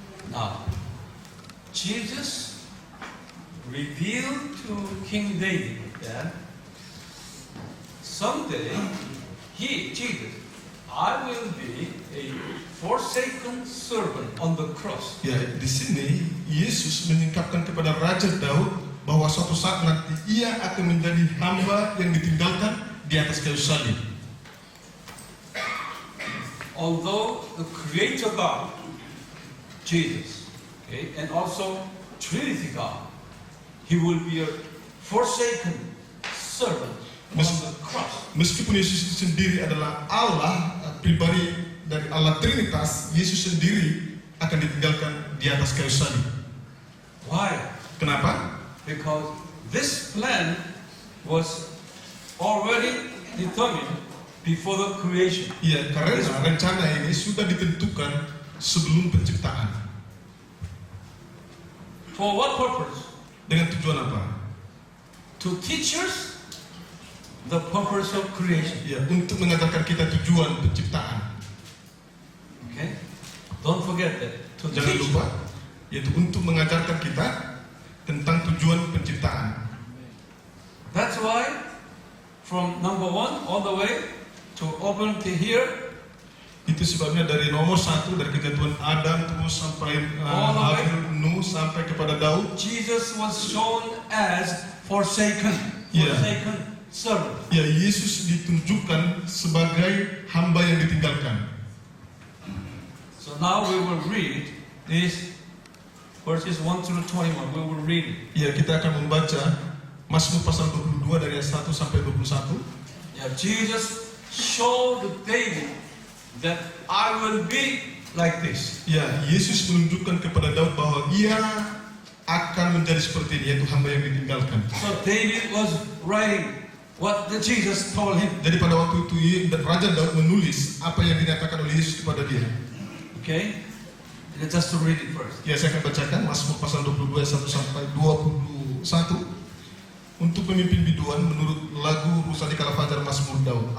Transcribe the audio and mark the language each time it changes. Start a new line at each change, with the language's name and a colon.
English: Now, Jesus revealed to King David that someday Jesus, I will be a forsaken servant on the cross.
Indonesian: Ya, di sini Yesus menyingkapkan kepada Raja Daud bahwa suatu saat nanti ia akan menjadi hamba yang ditinggalkan di atas kayu salib.
English: Although the Creator God, Jesus, okay, and also Trinity God, He will be a forsaken servant on the cross.
Indonesian: Meskipun Yesus sendiri adalah Allah pribadi dari Allah Trinitas, Yesus sendiri akan ditinggalkan di atas kayu salib.
English: Why?
Indonesian: Kenapa?
English: Because this plan was already determined before the creation.
Indonesian: Ya, karena rencana ini sudah ditentukan sebelum penciptaan.
English: For what purpose?
Indonesian: Dengan tujuan apa?
English: To teach us the purpose of creation.
Indonesian: Ya, untuk mengajarkan kita tujuan penciptaan.
English: Okay? Don't forget that. To
Indonesian: Jangan
English: teach
Indonesian: lupa, yaitu untuk mengajarkan kita tentang tujuan penciptaan.
English: That's why from number 1 all the way to open to here,
Indonesian: Itu sebabnya dari nomor 1, dari kejatuhan Adam terus sampai Nuh sampai kepada Daud,
English: Jesus was shown as forsaken Yeah. servant.
Indonesian: ya Yesus ditunjukkan sebagai hamba yang ditinggalkan.
English: So now we will read these verses 1 through 21. We will read it.
Indonesian: Ya, kita akan membaca Mazmur pasal 22 dari ayat 1 sampai 21.
English: Yeah, Jesus showed David that I will be like this.
Indonesian: Ya, Yesus menunjukkan kepada Daud bahwa ia akan menjadi seperti ini, yaitu hamba yang ditinggalkan.
English: So David was writing what the Jesus told him.
Indonesian: Jadi pada waktu itu Raja Daud menulis apa yang dinyatakan oleh Yesus kepada dia.
English: Okay? Let's just read it first.
Indonesian: Ya, saya akan bacakan Mazmur pasal 22 ayat 1 sampai 21. Untuk pemimpin biduan menurut lagu Rusadi Kala Fajar, Mazmur Daud.